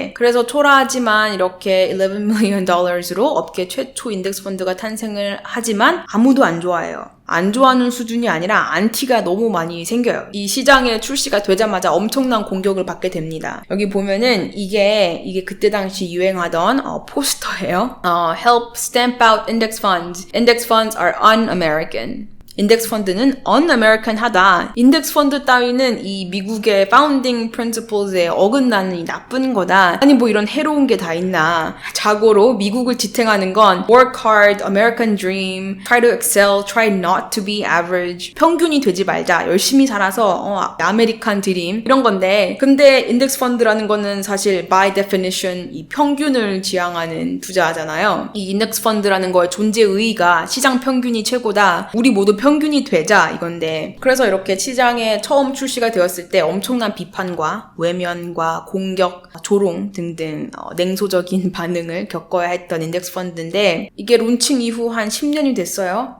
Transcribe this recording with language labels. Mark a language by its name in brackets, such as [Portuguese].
[Korean] 그래서 초라하지만 이렇게 $11 million으로 업계 최초 인덱스 펀드가 탄생을 하지만 아무도 안 좋아해요. 안 좋아하는 수준이 아니라 안티가 너무 많이 생겨요. 이 시장에 출시가 되자마자 엄청난 공격을 받게 됩니다. 여기 보면은 이게 그때 당시 유행하던 포스터예요. [English] Help stamp out index funds. Index funds are un-American. [Korean] 인덱스 펀드는 un-American 하다. 인덱스 펀드 따위는 이 미국의 founding principles에 어긋나는 이 나쁜 거다. 아니 뭐 이런 해로운 게 다 있나. 자고로 미국을 지탱하는 건 [English] work hard, American dream, try to excel, try not to be average. [Korean] 평균이 되지 말자. 열심히 살아서 아메리칸 드림 이런 건데 근데 인덱스 펀드라는 거는 사실 [English] by definition [Korean] 이 평균을 지향하는 투자잖아요. 이 인덱스 펀드라는 거의 존재 의의가 시장 평균이 최고다. 우리 모두 평균이 되자 이건데, 그래서 이렇게 시장에 처음 출시가 되었을 때 엄청난 비판과 외면과 공격, 조롱 등등 냉소적인 반응을 겪어야 했던 인덱스 펀드인데, 이게 론칭 이후 한 10년이 됐어요.